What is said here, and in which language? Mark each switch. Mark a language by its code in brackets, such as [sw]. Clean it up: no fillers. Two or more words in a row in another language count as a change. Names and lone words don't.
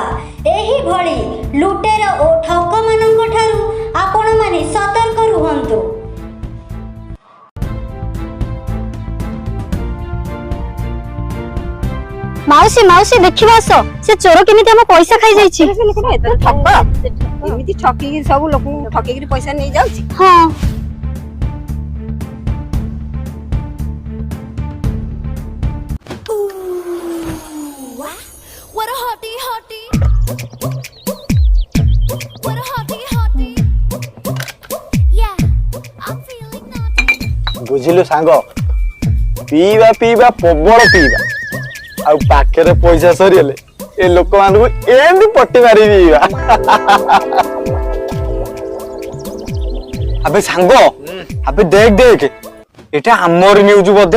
[or] ଏହିଭଳି ଲୁଟେର ଓ ଠକମାନଙ୍କ ଠାରୁ ଆପଣମାନେ ସତର୍କ ରୁହନ୍ତୁ। ମାଉସୀ ଦେଖିବା ଆସ, ସେ ଚୋର କେମିତି ଆମ ପଇସା ଖାଇଯାଇଛି। ଏମିତି ଠକିକି ସବୁ ଲୋକଙ୍କୁ ଠକିକିରି ପଇସା ନେଇ ଯାଉଛି। ହଁ, [en] What a hottie hottie. What a hottie hottie. Yeah, I'm feeling naughty. [or] ବୁଝିଲୁ ସାଙ୍ଗ, ପିଇବା ପ୍ରବଳ ପିଇବା, ଆଉ ପାଖରେ ପଇସା ସରିଗଲେ ଏ ଲୋକମାନଙ୍କୁ ଏମିତି ପଟି ମାରି ପିଇବା। ଆବେ ସାଙ୍ଗ, ଆବେ ଦେଖ ଏଟା ଆମରି ନ୍ୟୁଜ ବୋଧେ।